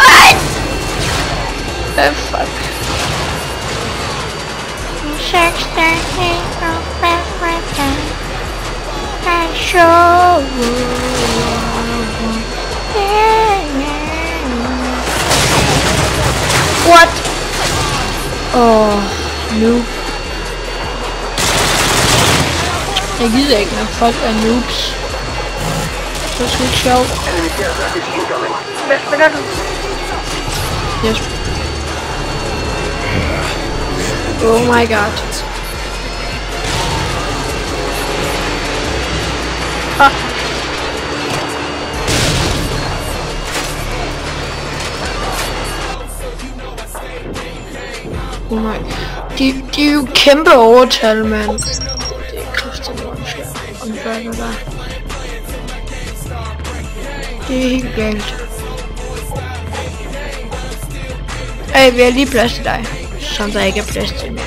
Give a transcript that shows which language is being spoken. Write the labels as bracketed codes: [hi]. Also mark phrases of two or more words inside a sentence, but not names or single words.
[en] What? The fuck? What? Oh, noob. [da] Jeg gider ikke, når folk er noobs. Det er sgu ikke sjovt. [en] Enemy care package incoming. [da] Hvad spiller du? [en] Yes. Oh my god. Ah. Oh my. [da] De er jo kæmpe overtal, mand. Det er kraftigt unfair, det der. Det er helt galt. Hey, vi har lige plads til dig. Som der ikke er plads til mere.